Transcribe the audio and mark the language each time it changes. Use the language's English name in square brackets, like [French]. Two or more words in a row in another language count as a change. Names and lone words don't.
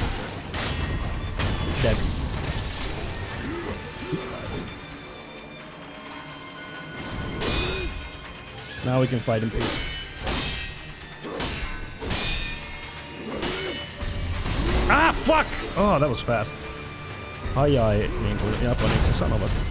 [English] Dead. Now we can fight in peace. Ah, fuck! Oh, that was fast. [Finnish] Ai, niin kuin japaniksi sanovat.